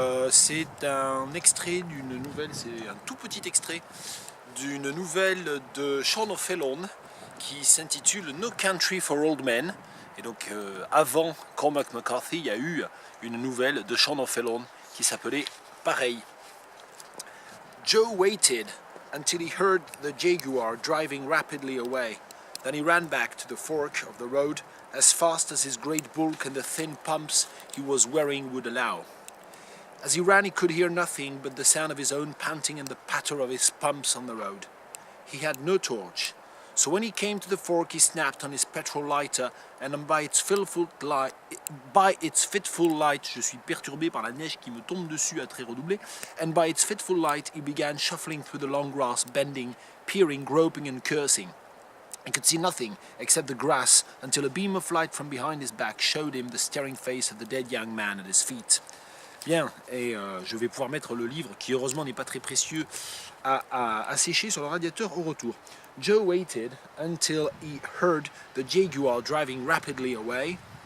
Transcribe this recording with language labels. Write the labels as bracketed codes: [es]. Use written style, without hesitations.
[fr] C'est un extrait d'une nouvelle, c'est un tout petit extrait d'une nouvelle de Sean O'Fallon qui s'intitule No Country for Old Men. Et donc avant Cormac McCarthy, il y a eu une nouvelle de Sean O'Fallon qui s'appelait pareil. [en] Joe waited until he heard the Jaguar driving rapidly away. Then he ran back to the fork of the road as fast as his great bulk and the thin pumps he was wearing would allow. As he ran, he could hear nothing but the sound of his own panting and the patter of his pumps on the road. He had no torch, so when he came to the fork, he snapped on his petrol lighter, and by its fitful light, [fr] je suis perturbé par la neige qui me tombe dessus à très redoubler, [en] and by its fitful light, he began shuffling through the long grass, bending, peering, groping, and cursing. He could see nothing except the grass until a beam of light from behind his back showed him the staring face of the dead young man at his feet. [fr] Bien, et je vais pouvoir mettre le livre, qui heureusement n'est pas très précieux, à sécher sur le radiateur au retour. [en] Joe waited until he heard the Jaguar driving rapidly away.